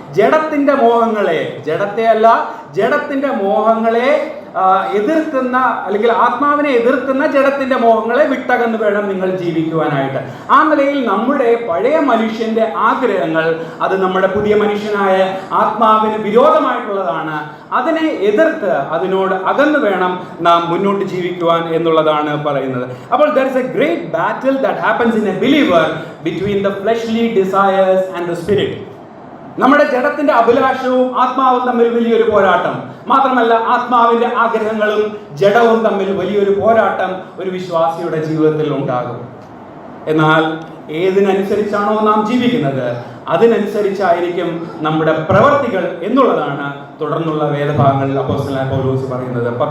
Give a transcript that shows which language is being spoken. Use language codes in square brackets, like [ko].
[ml] ജഡത്തിന്റെ മോഹങ്ങളെ, ജഡത്തിന്റെ മോഹങ്ങളെ എതിർക്കുന്ന, അല്ലെങ്കിൽ ആത്മാവിനെ എതിർക്കുന്ന ജഡത്തിന്റെ മോഹങ്ങളെ വിട്ടകന്ന് വേണം നിങ്ങൾ ജീവിക്കുവാനായിട്ട്. ആ നിലയിൽ നമ്മുടെ പഴയ മനുഷ്യന്റെ ആഗ്രഹങ്ങൾ അത് നമ്മുടെ പുതിയ മനുഷ്യനായ ആത്മാവിന് വിരോധമായിട്ടുള്ളതാണ്. അതിനെ എതിർത്ത് അതിനോട് അകന്ന് വേണം നാം മുന്നോട്ട് ജീവിക്കുവാൻ എന്നുള്ളതാണ് പറയുന്നത്. അപ്പോൾ [en] there is a great battle that happens in a believer between the fleshly desires and the spirit. [ml] നമ്മുടെ ജഡത്തിന്റെ അഭിലാഷവും ആത്മാവും തമ്മിൽ വലിയൊരു പോരാട്ടം. മാത്രമല്ല, ആത്മാവിന്റെ ആഗ്രഹങ്ങളും ജഡവും തമ്മിൽ വലിയൊരു പോരാട്ടം ഒരു വിശ്വാസിയുടെ ജീവിതത്തിൽ ഉണ്ടാകും. എന്നാൽ ഏതിനനുസരിച്ചാണോ നാം ജീവിക്കുന്നത് അതിനനുസരിച്ചായിരിക്കും നമ്മുടെ പ്രവർത്തികൾ എന്നുള്ളതാണ് തുടർന്നുള്ള വേദഭാഗങ്ങളിൽ അപ്പോസ്തലനായ പൗലോസ് പറയുന്നത്.